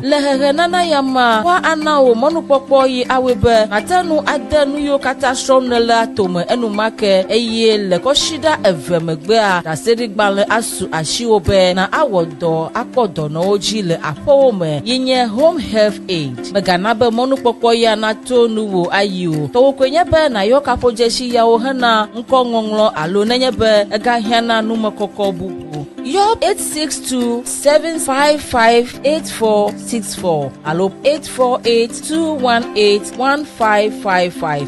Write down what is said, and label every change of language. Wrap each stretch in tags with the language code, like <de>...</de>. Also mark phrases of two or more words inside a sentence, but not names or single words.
<ee>Le hehe nana ya mea woana wo mɔnukpɔkpɔ yi awoe be nàte nu ade nu yiwo katã srɔ̃m nele atome enumake eye le kɔsiɖa eve megbea ɖaseɖigbalẽ asu asiwo be na awɔ dɔ akpɔ dɔnɔwo dzi le aƒewo me yi nye</ee> <en>home health aid.</en> <ee>Megana be mɔnukpɔkpɔ ya nato nuwo ayi o. Tɔwo koe nye be nayɔ kaƒodzesi yawo hena ŋkɔŋɔŋlɔ alo nenye be egahiãna numekɔkɔ bubu. Yɔ 862-755-8464 alo 848-218-1555.</ee>